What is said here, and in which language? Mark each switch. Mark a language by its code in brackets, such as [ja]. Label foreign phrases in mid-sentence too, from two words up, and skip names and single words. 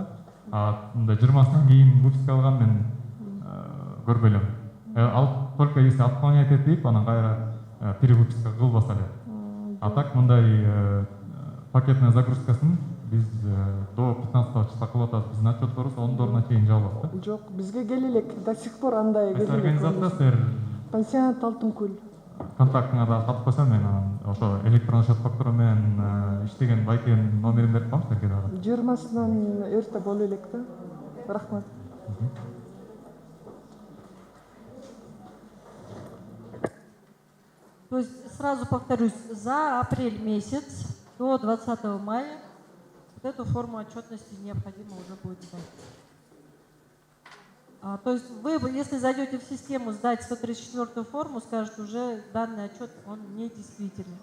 [ky] Мындай 20-сынан кийин выписка алган мен көрбөйм. Ал [ru] только если отклонять [ky] этип, анан кайра перевыписка кылбаса эле. А так мындай [ru] пакетная загрузкасын [ky] Biz [ru] до 15 числа [ky] кылып атабыз. Биздин отчетторубуз 10 чейин жабылат да. Жок, бизге келе элек, [ru] до сих пор андай [ky] Кайсы келе элек. организация силер Пансионат Алтынкөл. контактыңа да катып койсом мен анан ошо электрон счет фактура менен иштеген байкенин номерин берип коем силерге дагы. 20-сынан эрте боло элек да. Рахмат. [ru] То есть, сразу повторюсь, за апрель месяц до 20 мая вот эту форму отчетности необходимо уже будет сдать. То есть вы, если зайдете в систему сдать 134-ю форму, скажете, уже данный отчет, он недействительный.